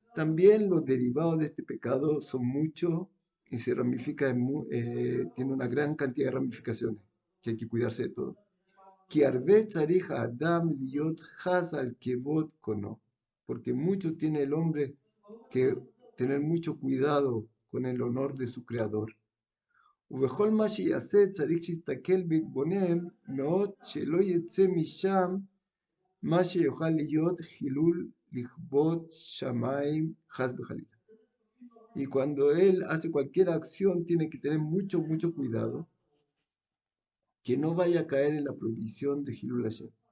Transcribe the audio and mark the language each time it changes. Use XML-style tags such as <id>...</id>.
<es>También los derivados de este pecado son muchos y se ramifica tiene una gran cantidad de ramificaciones, que hay que cuidarse de todo.</es> <he>Ki arve tzarich Adam liot chas al kevod kono.</he> <es>Porque mucho tiene el hombre que tener mucho cuidado con el honor de su creador.</es> <he>ובכל מה שיעשה צריך שיסתכל ויתבונן מאוד שלא יצא משם מה שיוכל להיות חילול לכבוד שמיים חס וחלילה.</he> <es>Y cuando él hace cualquier acción tiene que tener mucho cuidado que no vaya a caer en la prohibición de Hilul Hashem.</es>